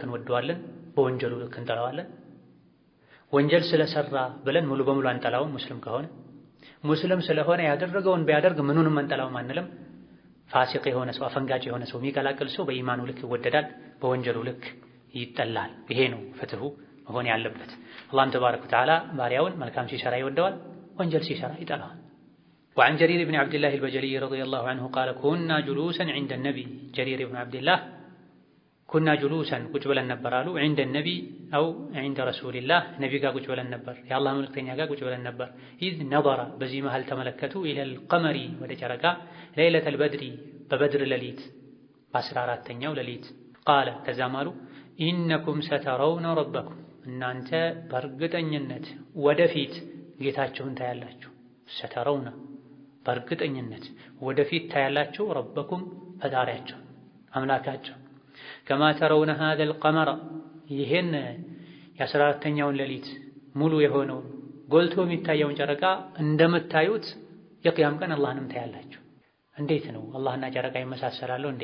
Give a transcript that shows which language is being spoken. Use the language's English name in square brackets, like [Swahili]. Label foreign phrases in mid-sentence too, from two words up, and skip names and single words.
[Amharic] እንወደዋለን፣ በወንጀሉ ልክ እንጠላዋለን። ወንጀል ስለሰራ ብለን ሙሉ በሙሉ አንጠላውም። ሙስሊም ከሆነ ሙስሊም ስለሆነ ያደረገውን ቢያደርግ ምኑንም አንጠላውም አንልም። ፋሲቅ የሆነ ሰው፣ አፈንጋጭ የሆነ ሰው፣ የሚቀላቅል ሰው በኢማኑ ልክ ይወደዳል፣ በወንጀሉ ልክ ይጠላል። ይሄ ነው ፍትሁ መሆን ያለበት። አላህም ተባረከ ወተዓላ ባሪያውን መልካም ሲሰራ ይወደዋል፣ ወንጀል ሲሰራ ይጠላዋል። [Arabic] وعن جرير بن عبد الله البجلي رضي الله عنه قال كنا جلوسا عند النبي [Amharic] جرير [Arabic] بن عبد الله كنا جلوسا [Amharic] ቁጭ ብለን ነበር አሉ [Arabic] عند النبي أو عند رسول الله [Amharic] ነቢ ጋር ቁጭ ብለን ነበር፣ የአላህ መልእክተኛ ጋር ቁጭ ብለን ነበር። [Arabic] إذ نظر [Amharic] በዚህ መሃል ተመለከቱ [Arabic] إلى القمر [Amharic] ወደ ጨረቃ [Arabic] ليلة البدر [Amharic] በበድር ሌሊት በ14ኛው ሌሊት ቃለ ከዛም አሉ [Arabic] إنكم سترون [Amharic] ረበኩም እናንተ በእርግጠኝነት ወደፊት ጌታችሁን ታያላችሁ። ሰተረውነ በእርግጠኝነት ወደፊት ታያላችሁ ረበኩም ፈጣሪያቸው አምላካቸው። [Arabic] كما ترون هذا القمر [Amharic] ይህን የ14ኛውን ሌሊት ሙሉ የሆነውን ጎልቶ የሚታየውን ጨረቃ እንደምታዩት የቅያም ቀን አላህንም ታያላችሁ። እንዴት ነው አላህና ጨረቃ ይመሳሰላሉ እንዴ?